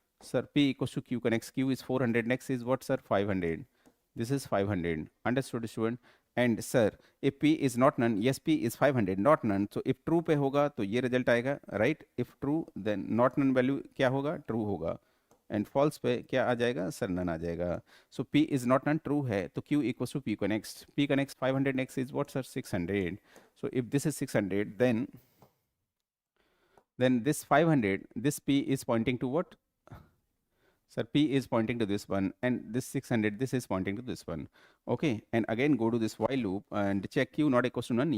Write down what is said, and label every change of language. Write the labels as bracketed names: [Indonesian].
[English] Sir, P equals to Q connects. Q is 400. Next is what, sir? 500. This is 500. Understood, student? And sir, if P is not none, yes, P is 500, not none. So if true [Hindi] पे होगा तो ये [English] result [Hindi] आएगा, [English] right? If true, then not none value [Hindi] क्या होगा? True होगा. [English] and false [Hindi] पे क्या आ जाएगा, सर नन आ जाएगा. [English] so P is not none true [Hindi] है तो [English] Q equals to P connects. P connects 500 next is what, sir? 600. So if this is 600, then this 500, this P is pointing to what? Sir, P is pointing to this one, and this 600, this is pointing to this one. Okay, and again go to this while loop and check Q not equals to none.